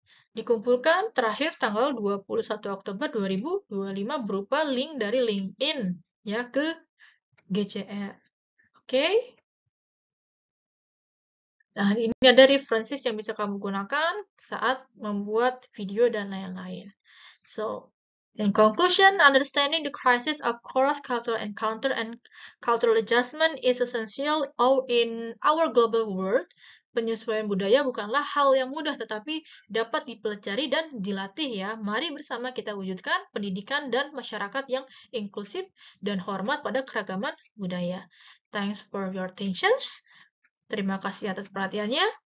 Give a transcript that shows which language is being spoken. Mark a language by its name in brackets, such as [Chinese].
[Indonesian] Dikumpulkan terakhir tanggal 21 Oktober 2025 berupa link dari LinkedIn ya ke GCR. Oke? Nah, ini ada references yang bisa kamu gunakan saat membuat video dan lain-lain. [English] So, in conclusion, understanding the crisis of cross-cultural encounter and cultural adjustment is essential in our global world. [Indonesian] Penyesuaian budaya bukanlah hal yang mudah, tetapi dapat dipelajari dan dilatih ya. Mari bersama kita wujudkan pendidikan dan masyarakat yang inklusif dan hormat pada keragaman budaya. [English] Thanks for your attention. [Indonesian] Terima kasih atas perhatiannya.